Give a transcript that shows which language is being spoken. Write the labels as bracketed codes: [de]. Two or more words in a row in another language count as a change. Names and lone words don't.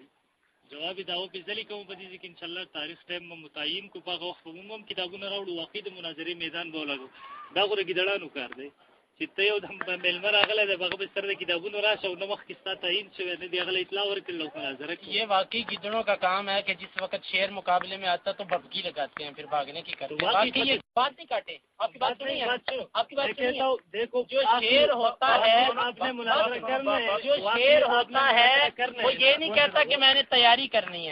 [ps] جواب یې دا وپېژلې کوم په دې ځای کې انشاءالله تاریخ ټایم به متعین کړو، په هغه وخت به موږ هم کتابونه راوړو، واقعي د مناظرې میدان به ولګو. دا خو د ګیدړانو کار دی چې ته یو دم میلمه راغلی دی، هغه به سره د کتابونو راشه او نه مخکې ستا تعین شوی نه دی، هغه له اطلاع ورکړل او مناظره کړي. [ur] یہ واقعی گیدڑوں کا کام ہے کہ جس وقت شیر مقابلے میں آتا تو ببکی لگاتے ہیں، پھر بھاگنے کی کرتے ہیں. بات نہیں کاٹے, آپ کی بات نہیں ہے, آپ کی بات کہتا ہوں دیکھو جو شیر ہوتا ہے, آپ نے مناظرہ کرنا ہے, جو شیر ہوتا ہے وہ یہ نہیں کہتا کہ میں نے تیاری کرنی ہے,